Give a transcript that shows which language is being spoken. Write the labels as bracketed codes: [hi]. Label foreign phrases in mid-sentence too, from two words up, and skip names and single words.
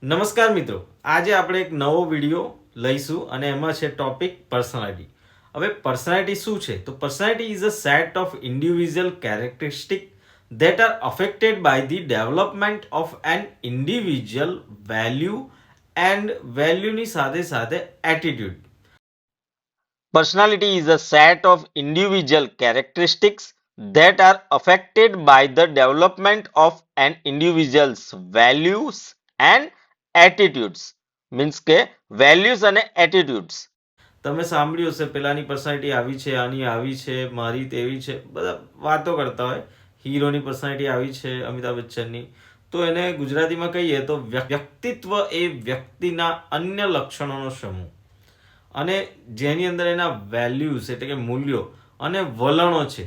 [gu] નમસ્કાર મિત્રો, આજે આપણે એક નવો વિડીયો લઈશું અને એમાં છે [en] topic personality. [gu] હવે પર્સનાલિટી શું છે? તો [en] personality is a set of individual characteristic that are affected by the development of an individual value and [gu] વેલ્યુની સાથે સાથે [en] attitude. Personality is a set of individual characteristics that are affected by the development of an individual's values and attitudes. [gu] મીન્સ કે વેલ્યુઝ અને એટીટ્યુડ્સ. તમે સાંભળ્યું હશે પેલાની પર્સનાલિટી આવી છે, આની આવી છે, મારી તેવી છે, બધા વાતો કરતા હોય. હીરોની પર્સનાલિટી આવી છે અમિતાભ બચ્ચનની, તો એને ગુજરાતીમાં કહીએ તો વ્યક્તિત્વ એ વ્યક્તિના અન્ય લક્ષણોનો સમૂહ અને જેની અંદર એના વેલ્યુઝ એટલે કે મૂલ્યો અને વલણો છે.